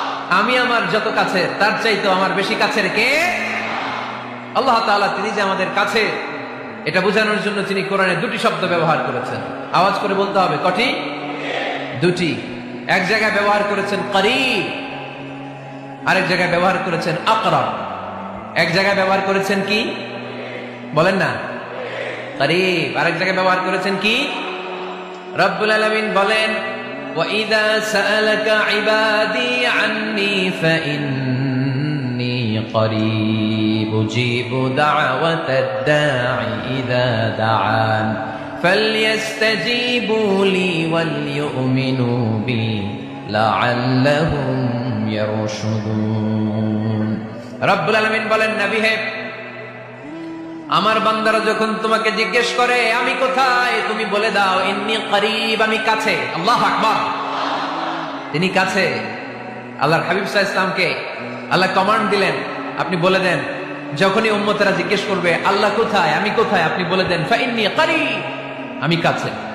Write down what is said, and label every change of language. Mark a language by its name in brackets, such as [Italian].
[Bangla] আমি আমার যত কাছে, তার চাইতো আমার বেশি কাছের কে? আল্লাহ তাআলা তিনি যে আমাদের কাছে, এটা বোঝানোর জন্য তিনি কোরআনে দুটি শব্দ ব্যবহার করেছেন। আওয়াজ করে বলতে হবে, কটি? দুটি। এক জায়গায় ব্যবহার করেছেন করিব, আরেক জায়গায় ব্যবহার করেছেন আকরাব। এক জায়গায় ব্যবহার করেছেন কি বলেন না? করিব। আরেক জায়গায় ব্যবহার করেছেন কি? [Arabic] রব্বুল আলামিন বলেন, وَإِذَا سَأَلَكَ عِبَادِي عَنِّي فَإِنِّي قَرِيبٌ أُجِيبُ دَعْوَةَ الدَّاعِ إِذَا دَعَانِ فَلْيَسْتَجِيبُوا لِي وَلْيُؤْمِنُوا بِي لَعَلَّهُمْ يَرْشُدُونَ। [Bangla] রব্বুল আলামিন বলেন, নবী হে, আমার বান্দারা যখন তোমাকে জিজ্ঞেস করে আমি কোথায়, তুমি বলে দাও [Arabic] ইন্নী করিব, [Bangla] আমি কাছে। আল্লাহু আকবার। তিনি কাছে। আল্লাহর হাবিব সাল্লাল্লাহু আলাইহি ওয়াসাল্লামকে আল্লাহ কমান্ড দিলেন, আপনি বলে দেন, যখনই উম্মতেরা জিজ্ঞেস করবে আল্লাহ কোথায়, আমি কোথায়, আপনি বলে দেন [Arabic] ফাইন্নী করিব, [Bangla] আমি কাছে।